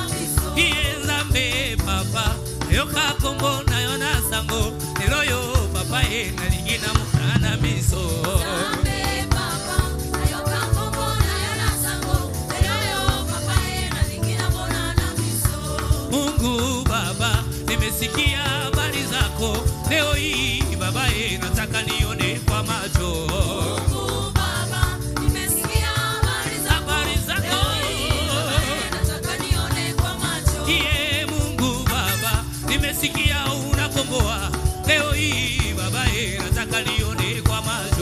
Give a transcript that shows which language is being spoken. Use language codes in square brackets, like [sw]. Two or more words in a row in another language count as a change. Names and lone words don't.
[ln] Zambe papa yoka kombo na yona sango eloyo papa na lingina mona na miso. Zambe papa yoka kombo na yona sango eloyo papa na lingina mona na miso. [sw] Mungu Baba, nimesikia habari zako leo hii Baba, nataka nione kwa macho. Mungu Baba, nimesikia habari zako nimesikia unakomboa leo hii Baba, nataka nione kwa macho.